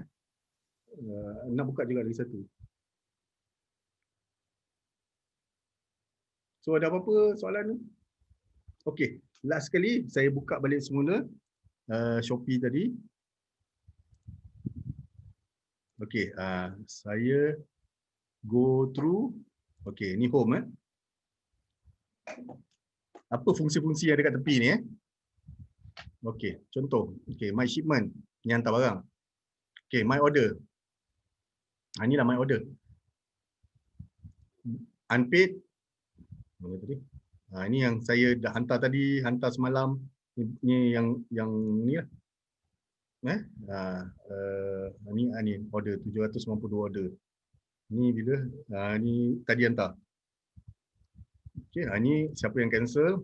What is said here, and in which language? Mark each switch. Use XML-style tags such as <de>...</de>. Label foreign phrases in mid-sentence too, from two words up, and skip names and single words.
<ms>Nak buka juga lagi satu. So ada apa-apa soalan ni? Okey, last sekali saya buka balik semula Shopee tadi. Okey, saya</ms> <en>go through.</en> <ms>Okey, ni home Apa fungsi-fungsi yang dekat tepi ni Okey, contoh. Okey,</ms> <en>my shipment,</en> <ms>ni hantar barang. Okey,</ms> <en>my order.</en> <ms>Inilah</ms> <en>my order.</en> <ms>Unpaid. Mana tadi? Ini yang saya dah hantar tadi, hantar semalam. Ni yang ni lah. Ni order 792 order. Ni bila? Ni tadi hantar. Okey, ni siapa yang cancel?</ms>